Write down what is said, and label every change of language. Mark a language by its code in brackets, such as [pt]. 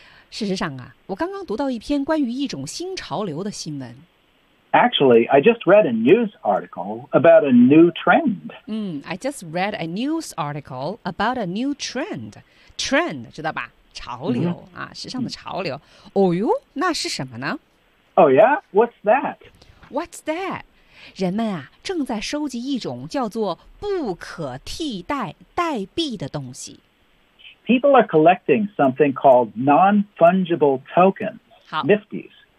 [zh] 事实上啊，我刚刚读到一篇关于一种新潮流的新闻。 [en] Actually, I just read a news article about a new trend. I just read a news article about a new trend. [zh] Trend, 知道吧？潮流、mm-hmm. 啊，时尚的潮流。哦哟，那是什么呢 [en] ？Oh yeah, what's that? What's that? [zh] 人们啊，正在收集一种叫做不可替代、代币的东西。 [en] People are collecting something called non-fungible tokens, NFTs.